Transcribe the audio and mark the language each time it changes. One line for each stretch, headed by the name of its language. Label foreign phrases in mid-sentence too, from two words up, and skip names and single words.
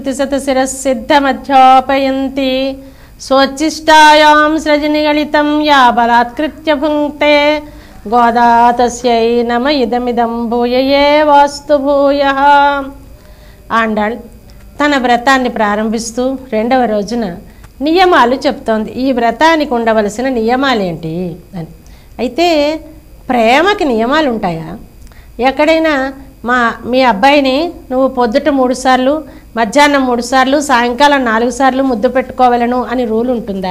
Sanskrit: श्रुतिशतशिरःसिद्धमध्यापयन्ति स्वोच्छिष्टायां सृजनिगलितं या बलात्कृत्य भुङ्क्ते गोदा तस्यै नम इदमिदं भूयये वास्तु भूयः.
Telugu: ఆండాళ్ తన వ్రతాన్ని ప్రారంభిస్తూ రెండవ రోజున నియమాలు చెప్తోంది. ఈ వ్రతానికి ఉండవలసిన నియమాలేంటి అని. అయితే ప్రేమకి నియమాలు ఉంటాయా? ఎక్కడైనా మీ అబ్బాయిని నువ్వు పొద్దుట 3 సార్లు, మధ్యాహ్నం 3 సార్లు, సాయంకాలం 4 సార్లు ముద్దు పెట్టుకోవాలను అని రూల్ ఉంటుందా?